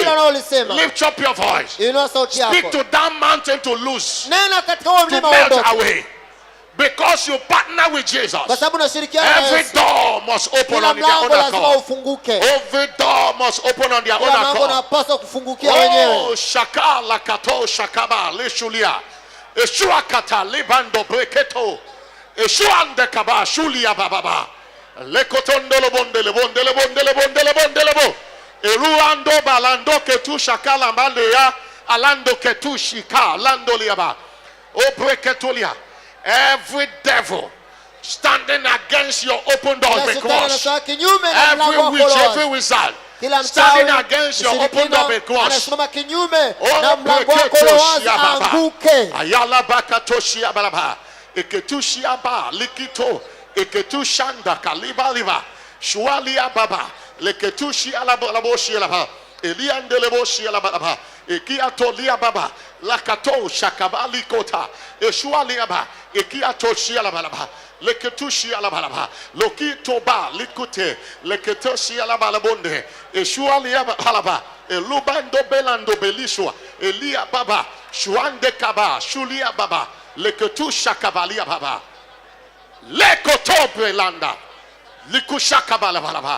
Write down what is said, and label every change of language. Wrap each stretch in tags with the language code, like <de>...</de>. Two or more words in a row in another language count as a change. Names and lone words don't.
<en>Lift up your voice. Speak to that mountain to loose, to melt away. Because you partner with Jesus, every door must open on their own accord. Every door must open on their own accord. Oh, shaka lakato shakaba lishulia. Eshua kata libando breketo. Eshuande kaba shulia bababa. Lekotondele bondele bondele bondele bondele bondele bo. Eruando balando ketu shakala mandeya alando ketu shika lando liaba. O breketulia. Every devil standing against your open door because every witch, every wizard standing against your open door because ayala bakatoshi abalaba eketushi aba likito eketushanda kaliba liba shualia baba leketushi alabalaboshi alaba eliandeleboshi alababa ekiatolia baba lakato shakabali kota eshualia ba ekiatoshi alabalaba leketushi alabalaba lokitoba likute leketoshi alabalabonde eshualia balaba elubando belando belishwa elia baba shuande kaba shulia baba leketusha kabalia baba lekotobre landa likusha balaba.</en>